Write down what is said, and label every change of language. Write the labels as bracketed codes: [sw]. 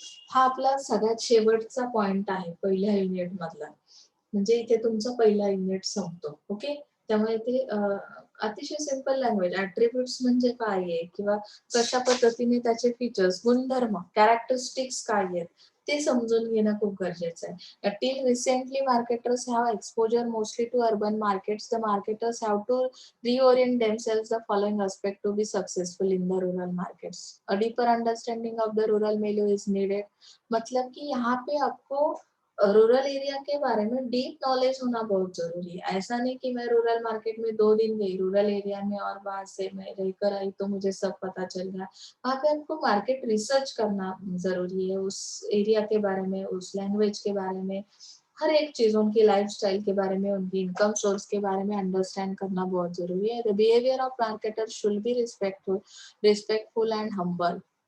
[mr] हा आपला सगळ्यात शेवटचा पॉइंट आहे पहिल्या युनिट मधला. म्हणजे इथे तुमचा पहिला युनिट संपतो. ओके. त्यामुळे ते अतिशय सिंपल लँग्वेज ऍट्रिब्यूट्स म्हणजे काय आहे किंवा कशा पद्धतीने त्याचे फीचर्स, गुणधर्म, कॅरेक्टरिस्टिक्स काय आहेत ते समजून घेणं खूप गरजेचं आहे. [en] Till recently marketers have exposure mostly to urban markets. The marketers have to reorient themselves the following aspect to be successful in the rural markets. A deeper understanding of the rural milieu is needed. [hi] मतलब कि यहाँ पे आपको rural area के बारे में deep knowledge होना बहुत जरूरी है। ऐसा नहीं कि मैं रूरल मार्केट में 2 दिन गई रूरल एरिया में और वहां से मैं रहकर आई तो मुझे सब पता चल गया। वहां पे आपको मार्केट रिसर्च करना जरूरी है, उस एरिया के बारे में, उस लैंग्वेज के बारे में, हर एक चीज, उनकी लाइफस्टाइल के बारे में, उनकी इनकम सोर्स के बारे में अंडरस्टैंड करना बहुत जरूरी है। [en] The behaviour of marketer should be respectful and humble.